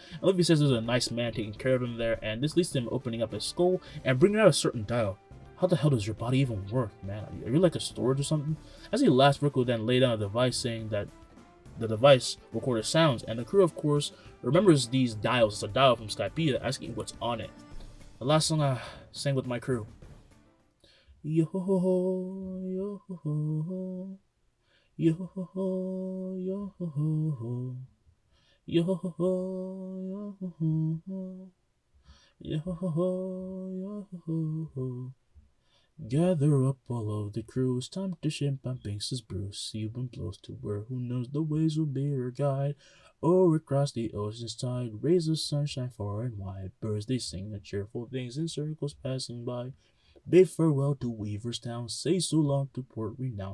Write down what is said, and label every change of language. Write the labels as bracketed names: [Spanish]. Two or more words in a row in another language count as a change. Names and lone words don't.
[English] And Luffy says there's a nice man taking care of him there, and this leads to him opening up his skull and bringing out a certain dial. How the hell does your body even work, man? Are you like a storage or something? As he laughs, Rick will then lay down a device saying that the device recorded sounds, and the crew, of course, remembers these dials. It's a dial from Skypiea asking what's on it. The last song I sang with my crew. Yo ho yo ho yo ho yo ho yo ho yo ho. Gather up all of the crew, it's time to ship on Binks's brew. See when blows to where, who knows, the waves will be your guide. Or across the ocean's tide, rays of sunshine far and wide. Birds they sing the cheerful things in circles passing by. Bid farewell to Weaver's Town, say so long to Port Renown.